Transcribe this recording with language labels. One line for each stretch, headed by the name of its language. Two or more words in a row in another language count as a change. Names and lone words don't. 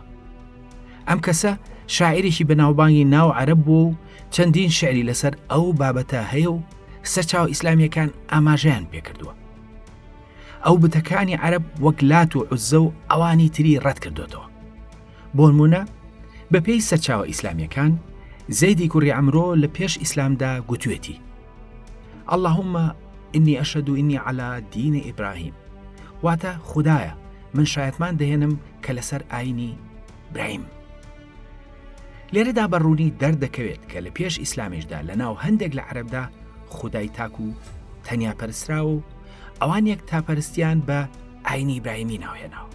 Central Kurdish: ئەم کەسە شاعیرێکی بەناوبانگی ناو عەرەب بوو و چەندین شعری لەسەر ئەو بابەتە هەیە و سەرچاو ئیسلامیەکان ئاماژەیان پێکردووە. ئەو بتەکانی عەرەب وەک لات و عوزە و ئەوانی تری ڕەت کردوتەوە. بۆ نمونە بەپێی سەرچاوە ئیسلامیەکان زەیدی کوڕی عەمرۆ لە پێش ئیسلامدا گوتوێتی:
Arabic: اللهم إني أشهد إني على دين إبراهيم،
Central Kurdish: واتە خودایە من شایەتمان دەهێنم کە لەسەر ئاینی ئیبراهیم. لێرەدا بەڕوونی دەردەکەوێت کە لە پێش ئیسلامیشدا لە ناو هەندێک لە عەرەبدا خودای تاک و تەنیا پەرستراوە و ئەوان یەک تاپەرستیان بە ئاینی ئیبراهیمی ناوهێناوە.